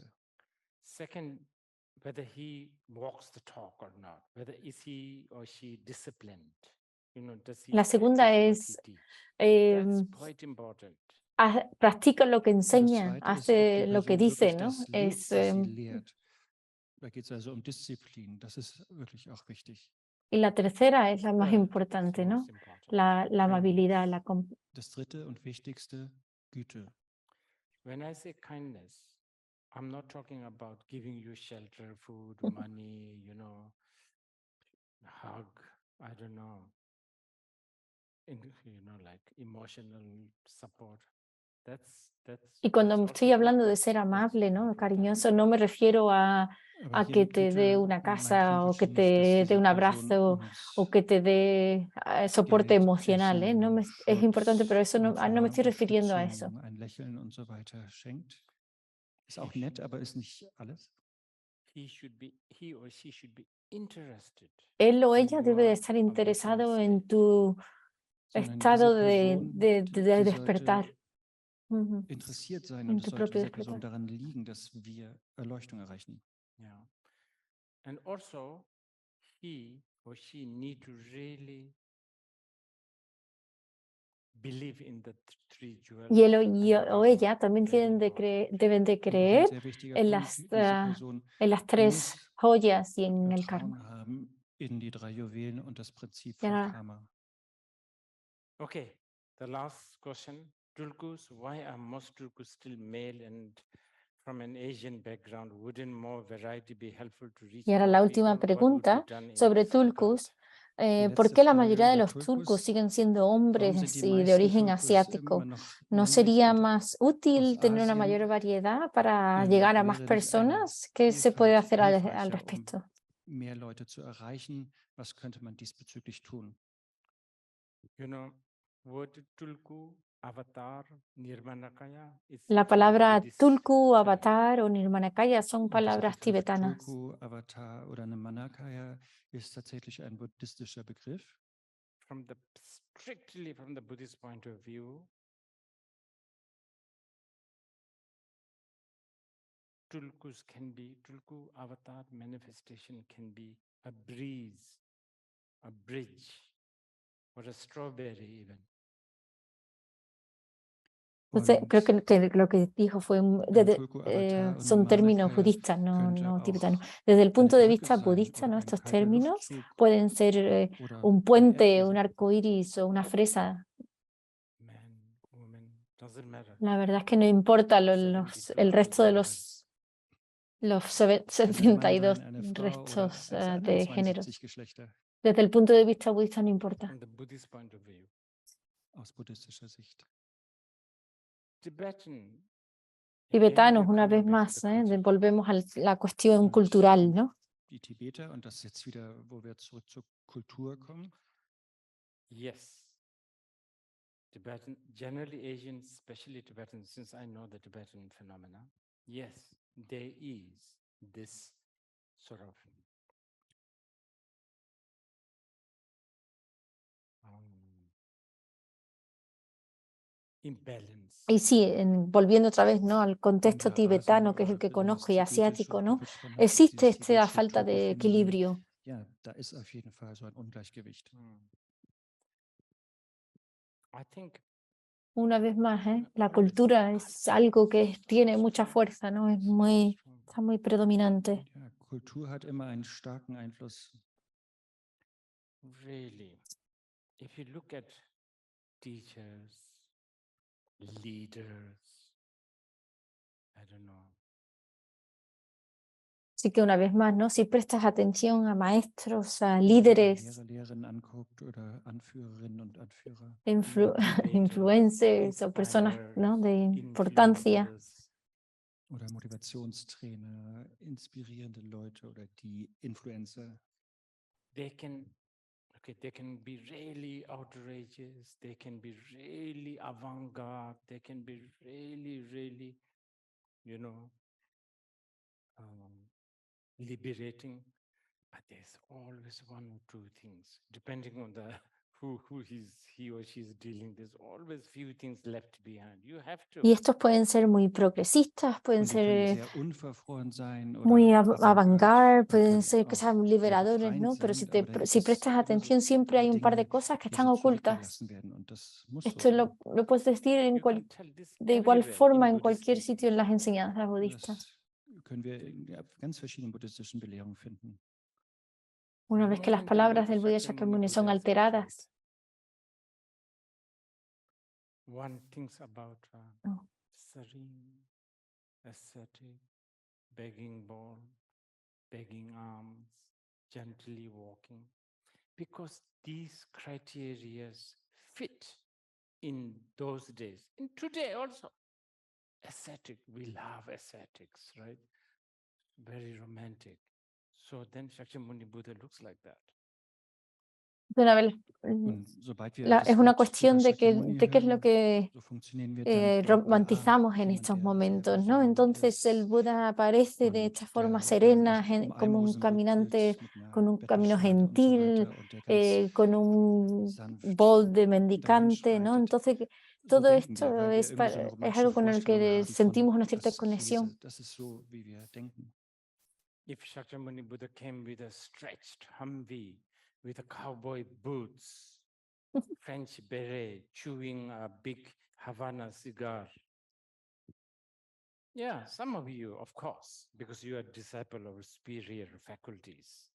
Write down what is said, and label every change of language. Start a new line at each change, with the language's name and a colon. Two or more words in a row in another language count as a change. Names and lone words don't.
English: Second, whether he walks the talk or not, whether is he or she disciplined, does he
Spanish: La segunda
English: practice what he
Spanish: es,
English: teach? That's em, quite important.
Spanish: practica lo que
German: Und das
Spanish: enseña,
German: Zweite ist, ob die
Spanish: hace lo que
German: Person
Spanish: dice,
German: wirklich
Spanish: ¿no?
German: das lebt, was sie lehrt. Da geht es also um Disziplin. Das ist wirklich auch wichtig.
Spanish: Y la tercera es la más
English: Well,
Spanish: importante,
English: it's
Spanish: ¿no?
English: most important.
Spanish: La amabilidad,
German: Das Dritte und Wichtigste, Güte.
English: When I say kindness, I'm not talking about giving you shelter, food, money, hug, I don't know, like emotional support.
Spanish: Y cuando
English: that's
Spanish: estoy
English: also
Spanish: hablando
English: good.
Spanish: de ser
English: That's
Spanish: amable, ¿no?
English: important.
Spanish: Cariñoso, no me refiero a
German: Aber hier
Spanish: que
German: mit
Spanish: te dé
German: Güte
Spanish: una
German: meint
Spanish: casa o que
German: Rinpoche nicht, dass
Spanish: te dé
German: diese
Spanish: un
German: Person
Spanish: abrazo
German: uns
Spanish: o que te dé soporte
German: Geld,
Spanish: emocional, ¿eh?
German: Essen,
Spanish: Es importante, pero
German: Schutz
Spanish: eso no,
German: und
Spanish: no me estoy refiriendo a eso.
German: Unterstützung, ein Lächeln und so weiter schenkt. Ist auch nett, aber ist nicht alles.
English: He or she should be interested
Spanish: Él o
English: in
Spanish: ella debe de
English: your
Spanish: estar interesado
English: awakened
Spanish: en
English: state.
Spanish: tu
German: Sondern
Spanish: estado
German: diese Person,
Spanish: de
German: die
Spanish: despertar,
German: sollte interessiert sein
Spanish: en
German: und es
Spanish: tu
German: sollte
Spanish: propio
German: dieser Person
Spanish: despertar.
German: daran liegen, dass wir Erleuchtung erreichen.
English: Yeah. And also, he or she need to really believe in the three jewels.
Spanish: Y él o
English: and
Spanish: ella también
English: very
Spanish: deben de
German: Und noch ein
Spanish: creer
German: sehr wichtiger
Spanish: en
German: Punkt, diese Person
Spanish: las tres
German: muss
Spanish: joyas y en el
German: Vertrauen
Spanish: karma.
German: haben in die 3 Juwelen und das Prinzip
Spanish: Y
German: von
Spanish: ahora,
German: Karma.
English: Okay, the last question. Tulkus, why are most tulkus still male and from an Asian background? Wouldn't more variety be helpful to reach
Spanish: y ahora
English: more
Spanish: la última
English: people? What would be
Spanish: pregunta
English: done in
Spanish: sobre
English: this regard?
Spanish: tulkus. ¿Por
German: Letzte
Spanish: qué la
German: Frage
Spanish: mayoría de
German: über
Spanish: los tulkus
German: Tulkus.
Spanish: siguen siendo
German: Warum sind
Spanish: hombres
German: die
Spanish: y de
German: meisten
Spanish: origen
German: Tulkus immer
Spanish: asiático?
German: noch
Spanish: ¿No
German: männlich
Spanish: sería
German: und
Spanish: más
German: aus
Spanish: útil tener una
German: Asien
Spanish: mayor variedad para llegar a más
German: wäre nicht eine
Spanish: personas? ¿Qué se puede
German: Vielfalt
Spanish: hacer al
German: hilfreicher, um
Spanish: respecto?
German: mehr Leute zu erreichen? Was könnte man diesbezüglich tun?
English: Word tulku, avatar, nirmanakaya is
Spanish: La
English: actually
Spanish: palabra
English: Buddhist
Spanish: tulku,
English: term.
Spanish: avatar o nirmanakaya son
German: Und dieser
Spanish: palabras
German: Begriff
Spanish: tibetanas.
German: Tulku, Avatar oder Manakaya ist tatsächlich ein buddhistischer Begriff.
English: Strictly from the Buddhist point of view, Tulku avatar manifestation can be a breeze, a bridge, or a strawberry even.
Spanish: Entonces, creo que lo que dijo fue,
German: Tulku-Avatar und
Spanish: son términos
German: Manukaya
Spanish: budistas, no
German: könnte
Spanish: tibetanos.
German: auch
Spanish: Desde el punto
German: eine
Spanish: de
German: Brücke
Spanish: vista
German: sein
Spanish: budista,
German: oder
Spanish: ¿no?
German: ein
Spanish: Estos
German: kalter
Spanish: términos
German: Luftzug
Spanish: pueden ser
German: oder
Spanish: un
German: ein
Spanish: puente,
German: Erdbeben.
Spanish: un arco iris o una fresa.
English: Man, woman, doesn't matter.
Spanish: La verdad es que no importa el resto de los
German: Könnte ein Mann
Spanish: 72
German: sein, eine Frau oder
Spanish: restos
German: eins der anderen
Spanish: de género.
German: 72 Geschlechter
Spanish: Desde el punto de vista budista no importa.
English: From the Buddhist point of view,
German: aus buddhistischer Sicht.
English: Tibetan. Again,
Spanish: Tibetanos,
English: we're
Spanish: una
English: coming
Spanish: vez
English: back
Spanish: más,
English: to the culture.
Spanish: volvemos a la cuestión
German: Und
Spanish: cultural, ¿no?
German: Die Tibeter, und das ist jetzt wieder, wo wir zurück zur Kultur kommen.
English: Yes. Tibetan, generally Asians, especially Tibetans, since I know the Tibetan phenomena, yes, there is this sort of imbalance.
Spanish: Y sí, volviendo otra vez, ¿no? Al contexto
German: Ja,
Spanish: tibetano,
German: also,
Spanish: que es el que
German: besonders
Spanish: conozco, y
German: tibetische,
Spanish: asiático, ¿no?
German: wird man halt
Spanish: Existe
German: dieses
Spanish: esta
German: tibetische
Spanish: falta de
German: Kulturphänomen.
Spanish: equilibrio.
German: Ja, da ist auf jeden Fall so ein Ungleichgewicht.
English: I think
Spanish: Una vez más, la cultura es algo que tiene mucha fuerza, ¿no? Está muy predominante.
German: Ja, Kultur hat immer einen starken Einfluss.
English: really, if you look at teachers, leaders, I don't know,
Spanish: Así que una vez más, ¿no? Si prestas atención a maestros, a
German: Wenn man
Spanish: líderes,
German: Lehrer, Lehrerinnen anguckt oder Anführerinnen und Anführer.
Spanish: influencers o personas, ¿no? De importancia,
German: influencers, Oder Motivationstrainer, inspirierende Leute oder die Influencer.
English: they can be really outrageous, they can be really avant-garde, they can be really, you know, liberating, but there's always one or two things, depending on the who he or she is dealing, there's always few things left behind. You have to.
Spanish: y estos pueden ser muy progresistas, pueden
German: Und die können
Spanish: ser
German: sehr unverfroren sein oder
Spanish: muy
German: Avantgarde
Spanish: avant-garde,
German: und
Spanish: pueden
German: können
Spanish: ser que
German: auch
Spanish: sean
German: sehr
Spanish: liberadores,
German: befreiend
Spanish: ¿no? Pero
German: sein, aber da gibt
Spanish: si
German: es
Spanish: prestas
German: immer so
Spanish: atención, siempre hay un par de
German: Dinge,
Spanish: cosas que
German: die
Spanish: están
German: so
Spanish: ocultas.
German: zurückgelassen werden und das muss so
Spanish: Esto
German: sein.
Spanish: lo puedes decir
English: You can tell this
Spanish: de igual
English: everywhere
Spanish: forma
English: in
Spanish: en
English: Buddhist
Spanish: cualquier sitio en las enseñanzas budistas.
German: Das können wir in ganz verschiedenen buddhistischen Belehrungen finden.
Spanish: Una vez que las palabras del Buda Shakyamuni son alteradas,
English: one thinks about Oh. serene, ascetic, begging bowl, begging arms, gently walking, because these criteria fit in those days. In today also, ascetic, we love ascetics, right? Very romantic. So then Shakyamuni Buddha looks like that.
Spanish: una vez,
German: Und sobald wir
Spanish: es
German: das
Spanish: una
German: Wort
Spanish: cuestión
German: Buddha
Spanish: de qué
German: Shakyamuni
Spanish: es lo
German: hören,
Spanish: que
German: so funktionieren wir dann wie,
Spanish: romantizamos en
German: jemand,
Spanish: estos
German: der
Spanish: momentos,
German: sehr
Spanish: ¿no?
German: besonnen
Spanish: Entonces el
German: ist
Spanish: Buda aparece de
German: und
Spanish: esta forma
German: der
Spanish: serena,
German: um
Spanish: como un
German: Almosen
Spanish: caminante
German: bittet mit einer
Spanish: con un camino
German: Bettelschale und so
Spanish: gentil,
German: weiter und der ganz
Spanish: con un
German: sanft
Spanish: bol de mendicante, ¿no?
German: dahinschreitet.
Spanish: Entonces
German: So
Spanish: todo
German: denken wir,
Spanish: esto
German: weil wir
Spanish: es
German: irgendwie so eine
Spanish: algo
German: romantische
Spanish: con el
German: Vorstellung
Spanish: que
German: haben
Spanish: sentimos una
German: von,
Spanish: cierta
German: das,
Spanish: conexión.
German: das ist so, wie wir denken.
English: If Shakyamuni Buddha came with a stretched Humvee, with a cowboy boots, French beret, chewing a big Havana cigar. Yeah, some of you, of course, because you are disciple of superior faculties.